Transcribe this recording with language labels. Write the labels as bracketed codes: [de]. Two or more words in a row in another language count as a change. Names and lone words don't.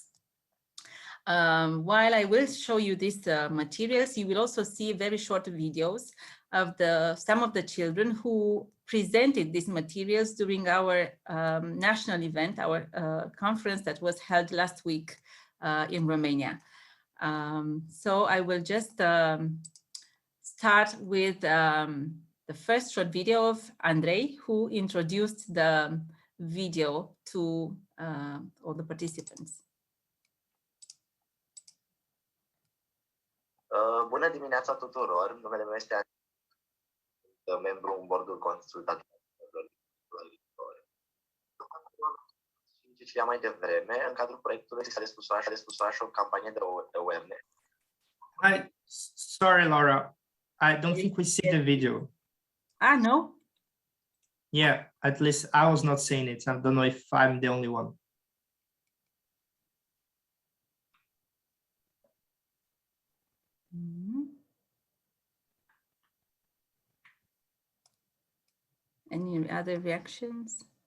[en] While I will show you these materials, you will also see very short videos of some of the children who presented these materials during our national event, our conference that was held last week in Romania. So I will just start with the first short video of Andrei, who introduced the video to all the participants. [ro] Bună dimineața tuturor, numele meu este membru în bordul consultativ. Și mai devreme, în cadrul proiectului s-a desfășurat și o campanie de awareness. [en] Sorry, Laura, I don't think we see the video. No? Yeah, at least I was not seeing it. I don't know if I'm the only one. Any other reactions?